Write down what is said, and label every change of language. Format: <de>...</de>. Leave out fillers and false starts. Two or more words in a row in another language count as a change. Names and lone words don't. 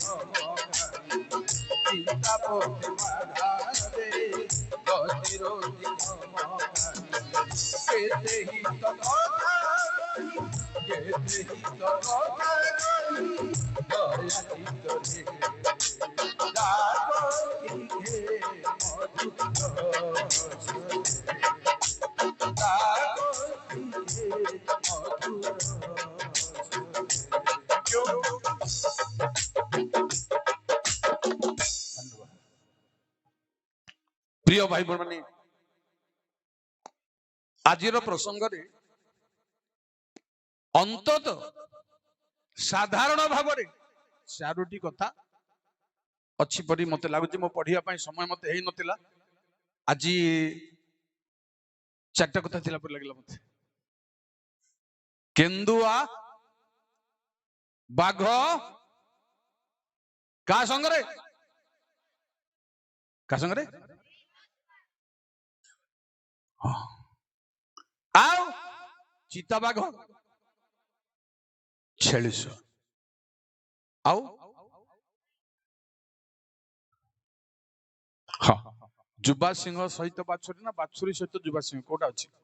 <or>ମଗାଇ ଚିନ୍ତା ବାଧା ଦେଇ ଗତିରୁ ଦିନ ମଗାଇ କେତେ ହିତ କଥା କହି କେତେ ହିତ କଥା କହି ଦୟା ଚିତ୍ତରେ ଡାକନ୍ତି ହେ ମଧୁର ସୁରେ। ପ୍ରିୟ ଭାଇ ମାନେ ଆଜିର ପ୍ରସଙ୍ଗରେ ଅନ୍ତତ ସାଧାରଣ ଭାବେ ଚାରୋଟି କଥା ଅଛି ପରି ମତେ ଲାଗୁଛି। ମୁଁ ପଢିବା ପାଇଁ ସମୟ ମତେ ହେଇ ନଥିଲା। ଆଜି ଚାରିଟା କଥା ଥିଲା ପରି ଲାଗିଲା ମତେ। କେନ୍ଦୁଆ ବାଘ କାହା ସଙ୍ଗରେ କାହା ସଙ୍ଗରେ ଆଉ ଚିତାବାଘ ଛେଳି ସହ ଆଉ ଯୁବା ସିଂହ ସହିତ ବାଛୁରୀ ନା ବାଛୁରୀ ସହିତ ଯୁବା ସିଂହ କୋଉଟା ଅଛି?</or>